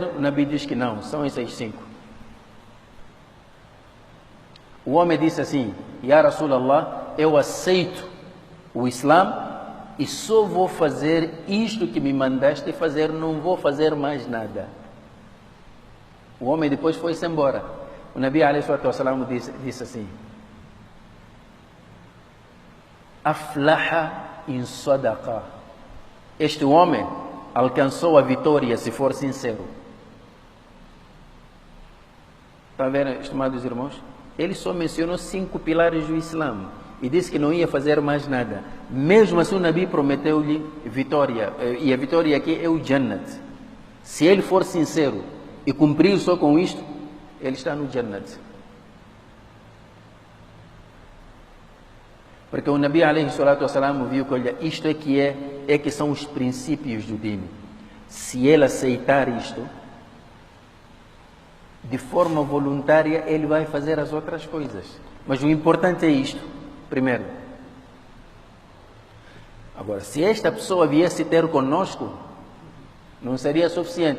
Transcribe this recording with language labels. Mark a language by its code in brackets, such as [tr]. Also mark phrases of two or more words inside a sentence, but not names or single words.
[pt] O Nabi diz que não, são esses 5. O homem disse assim, [ar] يا رسول الله, [pt] eu aceito o Islã e só vou fazer isto que me mandaste fazer, não vou fazer mais nada. O homem depois foi-se embora. O Nabi [ar] عليه الصلاة والسلام [pt] disse assim, [ar] أفلح إن صدق. [pt] Este homem alcançou a vitória se for sincero. Está vendo, estimados irmãos? Ele só mencionou 5 pilares do Islã e disse que não ia fazer mais nada. Mesmo assim o Nabi prometeu-lhe vitória. E a vitória aqui é o Jannat. Se ele for sincero e cumprir só com isto, ele está no Jannat. Porque o Nabi [ar] عليه الصلاة والسلام [pt] viu que, olha, isto é que são os princípios do dini. Se ele aceitar isto, de forma voluntária, ele vai fazer as outras coisas. Mas o importante é isto, primeiro. Agora, se esta pessoa viesse ter conosco, não seria suficiente.